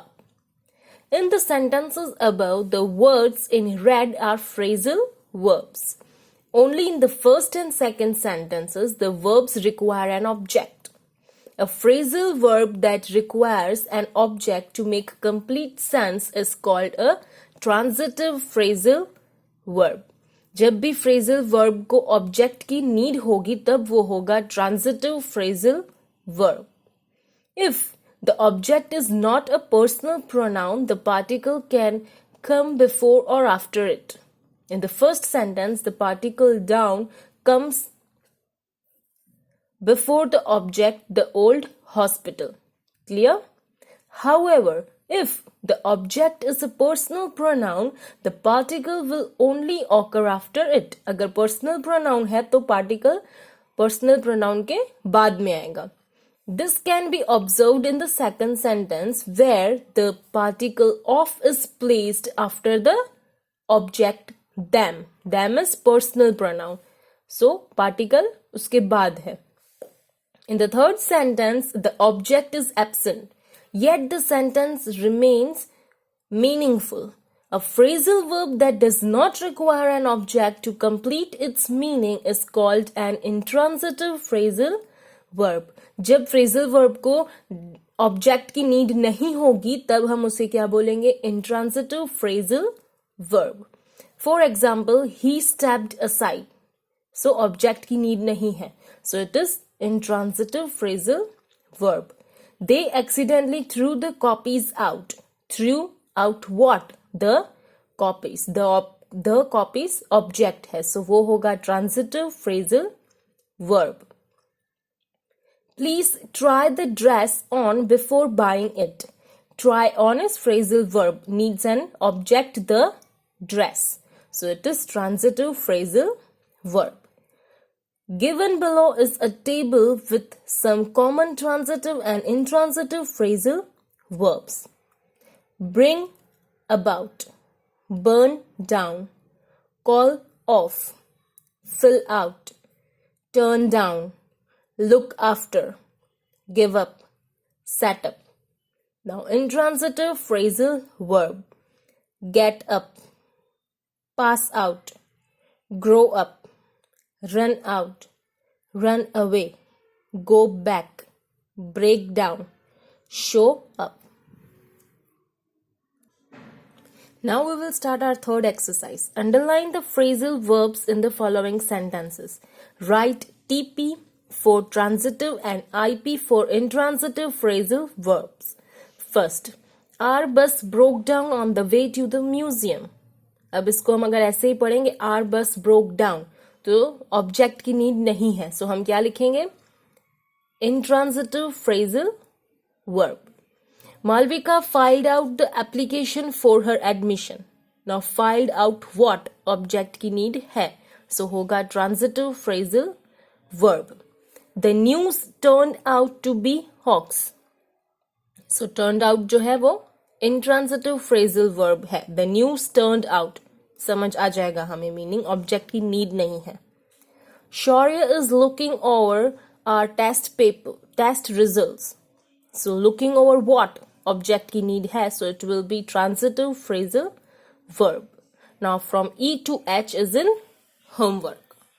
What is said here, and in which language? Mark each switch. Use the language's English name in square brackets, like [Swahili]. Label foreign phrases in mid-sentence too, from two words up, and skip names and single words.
[English] In the sentences above, the words in red are phrasal verbs. Only in the first and second sentences, the verbs require an object. A phrasal verb that requires an object to make complete sense is called a transitive phrasal verb. [Hindi] जब भी [English] phrasal verb [Hindi] को object की need होगी तब वो होगा [English] transitive phrasal verb. If the object is not a personal pronoun, the particle can come before or after it. In the first sentence, the particle down comes before the object, the old hospital. Clear? However, if the object is a personal pronoun, the particle will only occur after it. [Hindi] अगर [English] personal pronoun [Hindi] है तो particle [English] personal pronoun [Hindi] के बाद में आएगा. [English] This can be observed in the second sentence where the particle of is placed after the object them. Them is personal pronoun. So particle [Hindi] उसके बाद है. [English] In the third sentence, the object is absent, yet the sentence remains meaningful. A phrasal verb that does not require an object to complete its meaning is called an intransitive phrasal verb. [Hindi] जब [English] phrasal verb [Hindi] को object की need नहीं होगी तब हम उसे क्या बोलेंगे? [English] Intransitive phrasal verb. For example, he stepped aside. So object की need नहीं है. So it is intransitive phrasal verb. They accidentally threw the copies out. Threw out what? The copies. The copies object है. So [Hindi] वो होगा [English] transitive phrasal verb. Please try the dress on before buying it. Try on is phrasal verb. Needs an object, the dress. So it is transitive phrasal verb. Given below is a table with some common transitive and intransitive phrasal verbs. Bring about, burn down, call off, fill out, turn down, look after, give up, set up. Now intransitive phrasal verb. Get up, pass out, grow up, run out, run away, go back, break down, show up. Now we will start our third exercise. Underline the phrasal verbs in the following sentences. Write TP for transitive and IP for intransitive phrasal verbs. First, our bus broke down on the way to the museum. [Hindi] अब इसको हम अगर ऐसे ही पढ़ेंगे [English] our bus broke down [Hindi] तो ऑब्जेक्ट की नीड नहीं है. सो हम क्या लिखेंगे? [English] Intransitive phrasal verb. Malvika filed out the application for her admission. Now filed out what? [Hindi] ऑब्जेक्ट की नीड है. [English] सो होगा transitive phrasal verb. The news turned out to be hoax. So turned out [Hindi] जो है वो [English] intransitive phrasal verb है. The news turned out. [Hindi] समझ आ जाएगा हमें मीनिंग. ऑब्जेक्ट की नीड नहीं है. [English] Shaurya is looking over our test results. So looking over what? Object की need है. So it will be transitive phrasal verb. Now from E to H is in homework.